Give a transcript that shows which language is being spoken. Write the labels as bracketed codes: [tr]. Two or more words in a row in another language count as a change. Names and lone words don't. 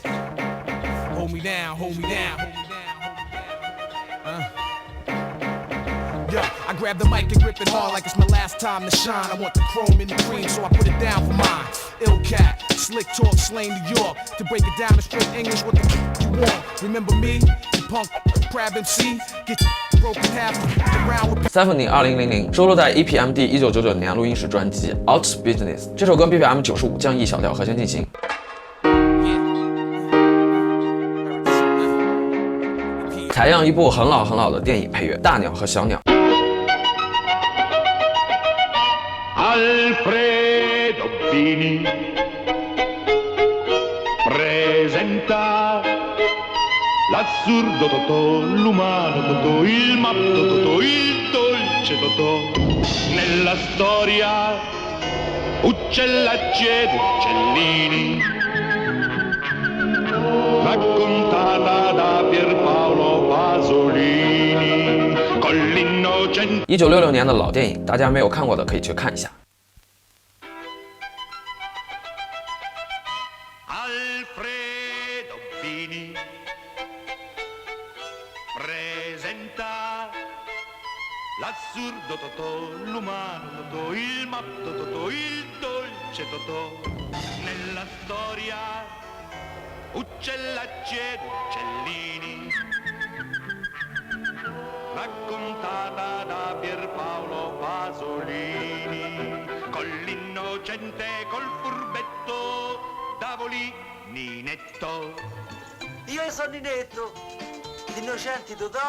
[en] Hold me down, hold me down. Yo, I grab the mic and grip it hard like it's my last time to shine. I want the chrome in the cream, so I put it down for mine. Ill cat, slick talk, slang New York. To break it down in straight English, what the you want? Remember me, the punk crab MC? Get broken half around with [zh] Stephanie 2000收录在 EPMD 1999年录音室专辑 Out Business。这首歌 BPM 95，降 E 小调和弦进行。采样一部很老很老的电影配乐《大鸟和小鸟》。 [it] Alfredo Bini presenta l'assurdo Totò, l'umano Totò, il matto Totò, il dolce Totò. Nella storia uccellacci ed uccellini, raccontata da Pierpaolo Pasolini con l'innocente。 [zh] 1966 年的老电影，大家没有看过的可以去看一下。 [it] Alfredo Bini presenta l'assurdo Totò, l'umano Totò, il matto Totò, il dolce Totò. Nella storia uccellacci ed uccellini, raccontata da Pierpaolo Pasolini con l'innocente, col furbetto Davoli Ninetto. Io sono Ninetto, l'innocente Totò。